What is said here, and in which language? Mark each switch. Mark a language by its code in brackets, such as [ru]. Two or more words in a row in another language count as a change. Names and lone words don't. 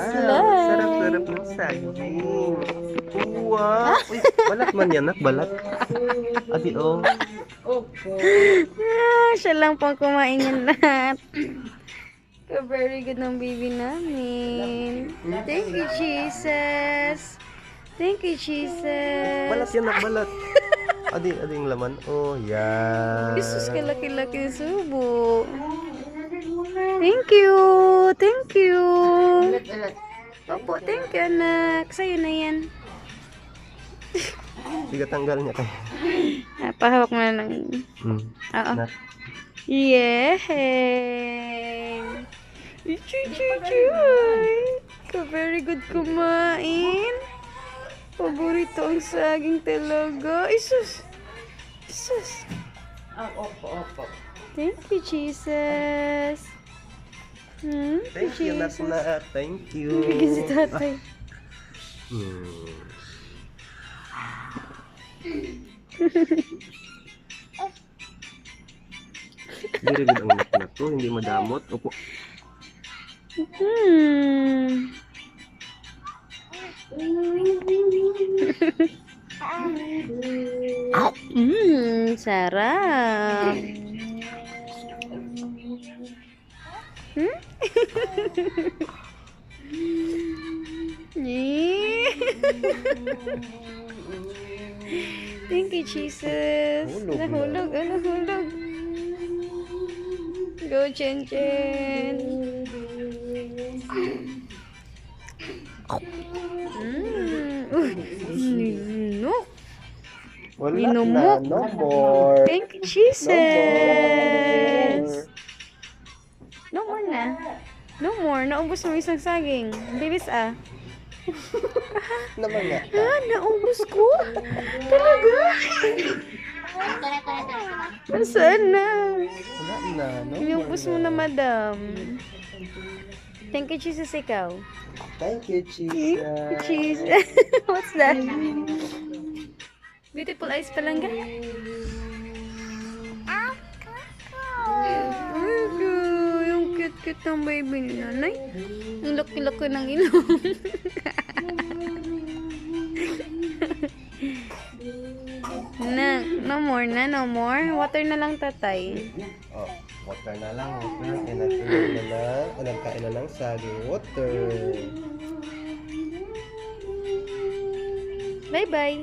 [tl] Wow, sarap-sarap ng saging. Wow. Uy, balat man yan, nak, balat. Adi, oh. Siya lang pang kumain yan lahat. [en] Very good [tl] ng baby namin. [en] Thank you, Jesus. Thank you, Jesus. [tl] Balat yan, nak, balat. Adi yung laman. Oh, yan. Jesus, kalaki-laki subo. [en] Thank you. Thank you. Opo, thank you, [tl] anak. Sa'yo na yan. Sige, tanggal niya kayo. Pahawak mo na lang. Oo. Nak. Yay! Chuy! [en] Very good kumain. [tl] Paborito ang saging talaga. Isus! Opo. [en] Thank you, Jesus. Thank you, nak, na. Thank you. [tl] Bigyan si tatay. [en] Very good [tl] ang nak na to. Hindi madamot. Opo. Sarap. [en] Thank you, Jesus. Nahulog. Go, Chen Chen. No. [tl] Wala Minumok. [en] na. No more. Thank you, Jesus. No more na. No more. [tl] Naubos mo isang saging. Bilis ah. Naman nga. Naubos ko? Talaga? Nasaan na? Wala na. No Inubos mo na, madam. [en] Thank you, Jesus, ikaw. Thank you, Jesus. Cheese. What's that? Beautiful eyes [tl] pa lang, yung cute-cute ng baby ni nanay. Ang laki-laki ng ilong. [en] No more na, no more. [tl] Water na lang, tatay. Oh, water na lang. Nagkain na lang saging water. [en] Bye-bye.